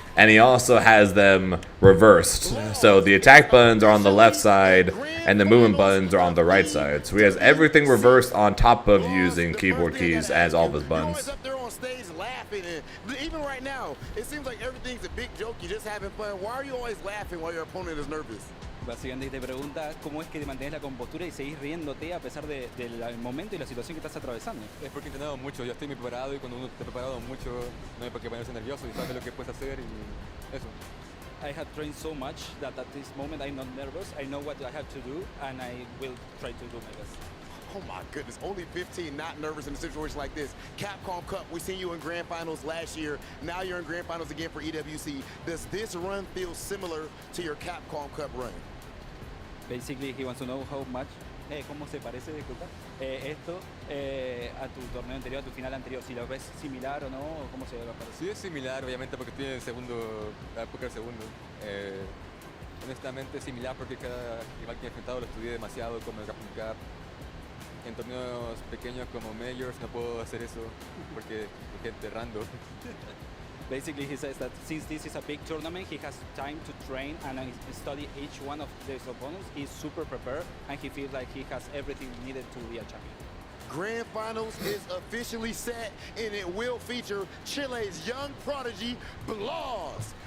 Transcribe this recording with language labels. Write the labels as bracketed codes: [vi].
[en] And he also has them reversed. So the attack buttons are on the left side, and the movement buttons are on the right side. So he has everything reversed on top of using keyboard keys as all of his buttons. Up there on stage laughing, and even right now, it seems like everything's a big joke. You're just having fun. Why are you always laughing while your opponent is nervous? [es] Básicamente te pregunta cómo es que te mantienes la compostura y seguís riéndote a pesar del momento y la situación que estás atravesando. Es porque he entrenado mucho, ya estoy muy preparado y cuando uno está preparado mucho no hay por qué ponerse nervioso y sabes lo que puedes hacer y eso. [en] I have trained so much that at this moment I'm not nervous. I know what I have to do and I will try to do my best. Oh my goodness, only 15, not nervous in a situation like this. Capcom Cup, we seen you in grand finals last year. Now you're in grand finals again for EWC. Does this run feel similar to your Capcom Cup run? Basically, he wants to know how much, [es] cómo se parece, disculpa, esto a tu torneo anterior, a tu final anterior. Si lo ves similar o no, o cómo se va a parecer. Sí, es similar, obviamente, porque estoy en el segundo, la época del segundo. Honestamente, es similar porque cada rival que he enfrentado lo estudié demasiado, como el Capcom Cup. En torneos pequeños como Majors no puedo hacer eso porque hay gente random. [en] Basically, he says that since this is a big tournament, he has time to train and study each one of his opponents. He's super prepared, and he feels like he has everything needed to be a champion. Grand Finals is officially set, and it will feature Chile's young prodigy, Blas.